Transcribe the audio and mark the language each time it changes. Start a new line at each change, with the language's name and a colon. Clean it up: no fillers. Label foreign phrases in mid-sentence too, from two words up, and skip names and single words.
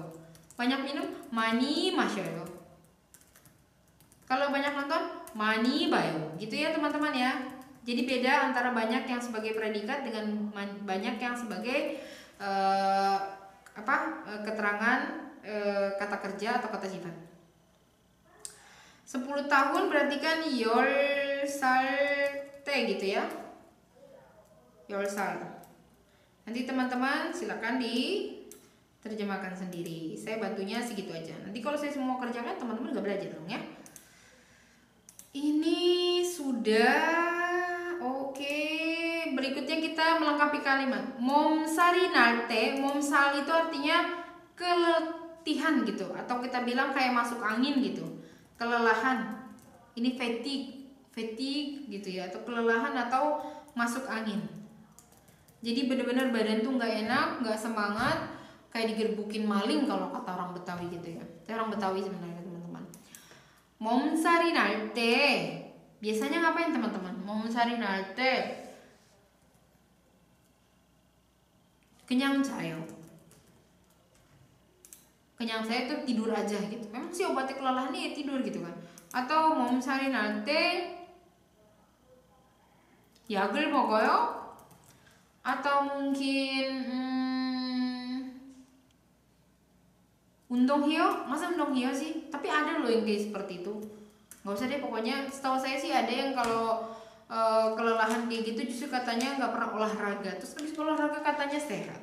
Indonesian: Banyak minum,
Korean: 많이 마셔요.
Indonesian: Kalau banyak nonton,
Korean: 많이 봐요.
Indonesian: Gitu ya teman-teman ya. Jadi beda antara banyak yang sebagai predikat dengan banyak yang sebagai keterangan kata kerja atau kata sifat. 10 tahun berarti kan
Korean: 열살 때
Indonesian: gitu ya.
Korean: 열살.
Indonesian: Nanti teman-teman silakan diterjemahkan sendiri. Saya bantunya segitu aja. Nanti kalau saya semua kerjakan teman-teman gak belajar dong ya. Ini sudah. Oke, berikutnya kita melengkapi kalimat.
Korean: 몸살이 날 때,
Indonesian: 몸살 itu artinya keletihan gitu, atau kita bilang kayak masuk angin gitu, kelelahan. Ini fatigue gitu ya, atau kelelahan atau masuk angin. Jadi benar-benar badan tuh nggak enak, nggak semangat, kayak digerbukin maling kalau kata orang Betawi gitu ya. Saya orang Betawi sebenarnya teman-teman.
Korean: 몸살이 날 때.
Indonesian: Biasanya ngapain teman-teman?
Korean: 몸살이 날 때 그냥 자요.
Indonesian: Kenyang saya tuh tidur aja gitu. Memang sih obatnya kelelahan nih tidur gitu kan.
Korean: Atau 몸살이 날 때 약을 먹어요?
Indonesian: Atau mungkin 운동해요? Masa 운동해요 sih? Tapi ada loh yang kayak seperti itu. Gak usah deh, pokoknya setahu saya sih ada yang kalau kelelahan kayak gitu justru katanya nggak pernah olahraga, terus habis olahraga katanya sehat.